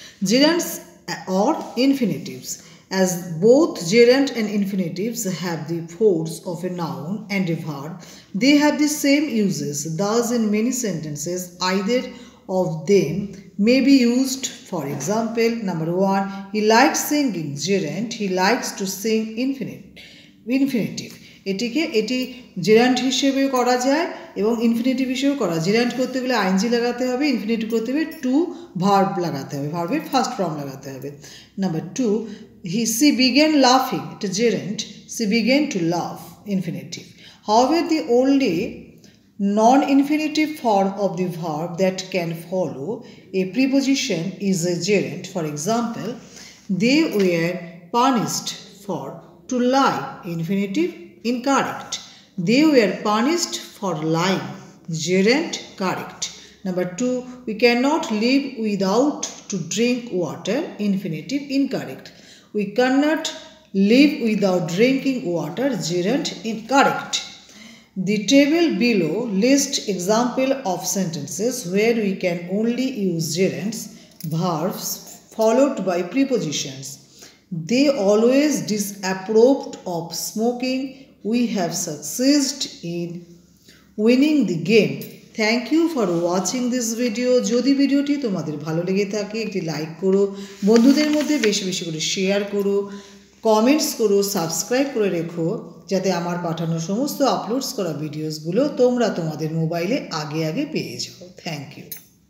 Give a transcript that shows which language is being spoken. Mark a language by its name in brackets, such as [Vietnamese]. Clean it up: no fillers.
[English] Gerunds or infinitives. As both gerund and infinitives have the force of a noun and a verb, they have the same uses. Thus, in many sentences, either of them may be used. For example, number 1, he likes singing gerund, he likes to sing infinitive. [Bangla] এটি gerund হিসেবে করা যায় এবং infinitive হিসেবেও করা যায়। Gerund করতে গেলে আইএনজি লাগাতে হবে, ইনফিনিটিভ করতে গেলে টু ভার্ব লাগাতে হবে, ভার্বের ফার্স্ট ফর্ম লাগাতে হবে। [English] number 2, she began laughing, [Bangla] এটা gerund, [English] she began to laugh, infinitive. However, the only non-infinitive form of the verb that can follow a preposition is a gerund. For example, they were punished for to lie, infinitive, incorrect. They were punished for lying, gerund, correct. Number 2, we cannot live without to drink water, infinitive, incorrect. We cannot live without drinking water, gerund, incorrect. The table below lists example of sentences where we can only use gerunds, verbs followed by prepositions. They always disapproved of smoking. We have succeeded in winning the game. Thank you for watching this video. [Bangla] যদি ভিডিওটি তোমাদের ভালো লেগে থাকে একটি like করো, বন্ধুদের মধ্যে বেশি বেশি করে শেয়ার করো, কমেন্টস করো, সাবস্ক্রাইব করে রেখো যাতে আমার পাঠানো সমস্ত আপলোডস করা ভিডিওসগুলো তোমরা তোমাদের মোবাইলে আগে পেয়ে যাও। [English] Thank you.